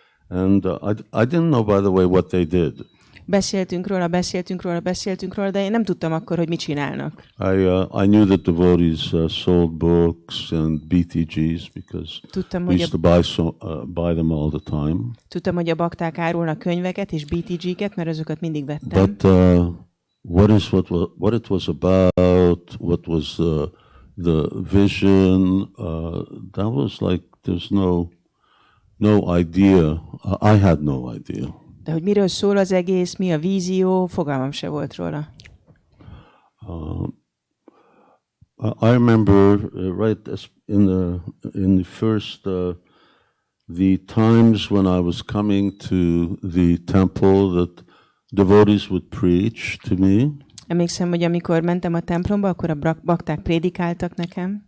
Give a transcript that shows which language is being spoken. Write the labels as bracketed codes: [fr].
[en] And I didn't know, by the way, what they did. [hu] Beszéltünk róla, de én nem tudtam akkor, hogy mit csinálnak. [en] I knew that devotees sold books and BTGs because we used to buy them all the time. [hu] Tudtam, hogy a bakták árulnak könyveket és BTG-ket, mert azokat mindig vettem. [en] But what it was about, what was the vision, that was like there's no idea. I had no idea. [hu] De hogy miről szól az egész, mi a vízió, fogalmam se volt róla. [en] I remember right in the first the times when I was coming to the temple that devotees would preach to me. [hu] Emlékszem, hogy amikor mentem a templomba, akkor a bakták prédikáltak nekem.